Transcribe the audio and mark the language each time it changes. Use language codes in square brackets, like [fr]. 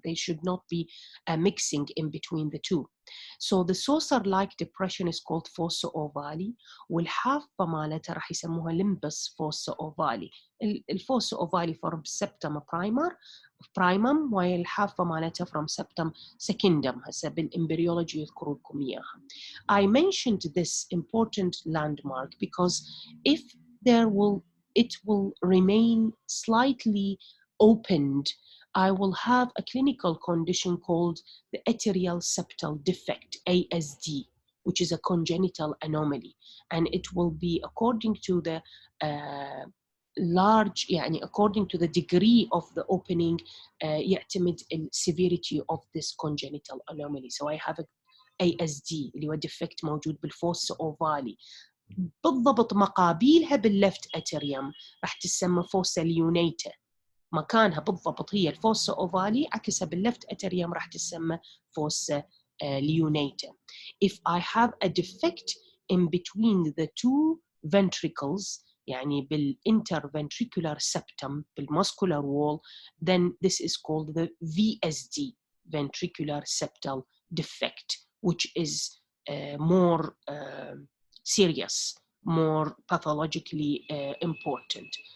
[en] They should not be mixing in between the two. So the saucer-like depression is called fossa ovale, [ar] والحافة مالتها راح يسموها [en] limbus fossa ovale. [ar] الفوسا ovale [en] from septum primum [ar] والحافة مالتها [en] from septum secundum. [ar] هسه بالإمبريولوجي يذكروا لكم إياها. [en] I mentioned this important landmark because if it will remain slightly opened, I will have a clinical condition called the atrial septal defect, ASD, which is a congenital anomaly. And it will be according to the large, [ar] يعني [en] according to the degree of the opening, [ar] يعتمد [en] severity of this congenital anomaly. So I have a ASD [ar] اللي هو [en] defect [ar] موجود بالفوسا أوفالي. بالضبط مقابلها باللفت أتريوم راح تسمى فوسا ليونيتا. مكانها بالضبط هي الفوسا أوفالي، عكسها باللفت أتريوم راح تسمى فوسا ليونيتا. [en] If I have a defect in between the two ventricles, [ar] يعني [en] بالinterventricular septum بالmuscular wall, then this is called the VSD, ventricular septal defect, which is more serious, more pathologically important.